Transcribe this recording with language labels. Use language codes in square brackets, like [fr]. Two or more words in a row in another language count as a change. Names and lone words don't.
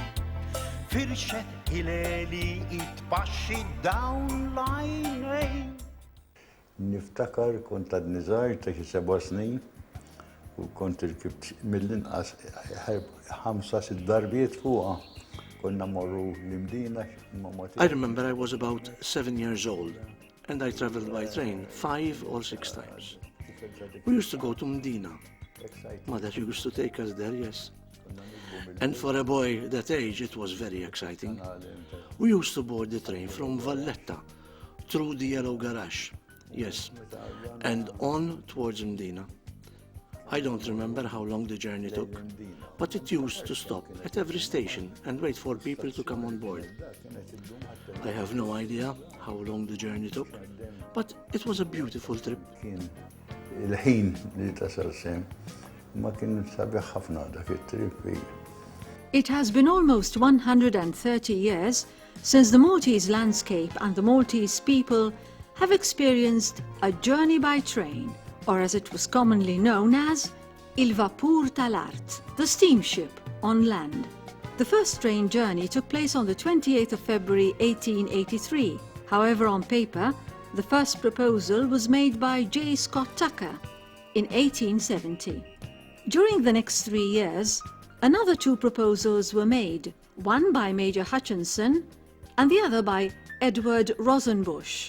[mt] Firxet il-eli itbaxxi dawn l-għajnejn. Niftakar kont għadni żgħir ta' xi 7 snin u kont irkibt mill-inqas 5-6 darbiet fuqha. Konna morru l-Imdina. [en] I remember I was about 7 years old and I traveled by train 5 or 6 times. We used to go to Mdina. Mother used to take us there, yes. And for a boy that age, it was very exciting. We used to board the train from Valletta through the Yellow Garage, yes, and on towards Mdina. I don't remember how long the journey took, but it used to stop at every station and wait for people to come on board. I have no idea how long the journey took, but it was a beautiful trip. [mt] Il-ħin li tasal sem ma kien sabiħ ħafna dak it-trip. [en] It has been almost 130 years since the Maltese landscape and the Maltese people have experienced a journey by train, or as it was commonly known as [mt] il-vapur tal-art, [en] the steamship on land. The first train journey took place on the 28th of February 1883. However, on paper, the first proposal was made by J. Scott Tucker in 1870. During the next 3 years, another 2 proposals were made, one by Major Hutchinson and the other by Edward Rosenbusch.